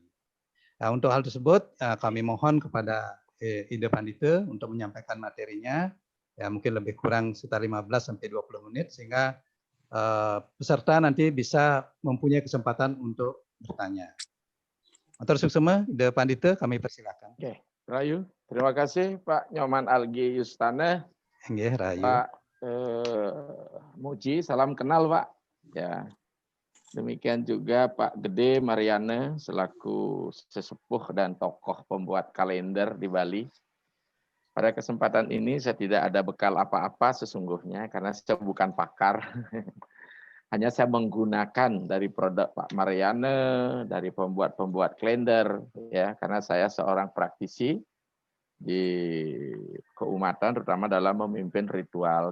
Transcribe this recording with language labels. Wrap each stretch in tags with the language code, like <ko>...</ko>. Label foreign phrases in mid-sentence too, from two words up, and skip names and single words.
<id>Nah, untuk hal tersebut kami mohon kepada Ida Pandita untuk menyampaikan materinya, ya mungkin lebih kurang sekitar 15 sampai 20 menit sehingga peserta nanti bisa mempunyai kesempatan untuk bertanya.</id> <ban>Matur suksema, Ida Pandita,</ban> <id>kami persilakan. Oke, Rayu. Terima kasih Pak Nyoman Algi Yustana. Nggih, Rayu. Pak Muji, salam kenal Pak. Ya. Demikian juga Pak Gede Mariana selaku sesepuh dan tokoh pembuat kalender di Bali. Pada kesempatan ini saya tidak ada bekal apa-apa sesungguhnya karena saya bukan pakar. Hanya saya menggunakan dari produk Pak Mariana, dari pembuat-pembuat kalender, ya, karena saya seorang praktisi di keumatan, terutama dalam memimpin ritual.</id>